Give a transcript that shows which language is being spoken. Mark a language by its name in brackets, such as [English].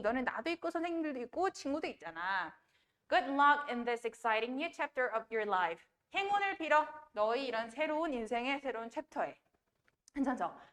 [Korean] 너는 나도 있고 선생님들도 있고 친구도 있잖아. [English] Good luck in this exciting new chapter of your life. [Korean] 행운을 빌어. 너의 이런 새로운 인생의 새로운 챕터에. 괜찮죠?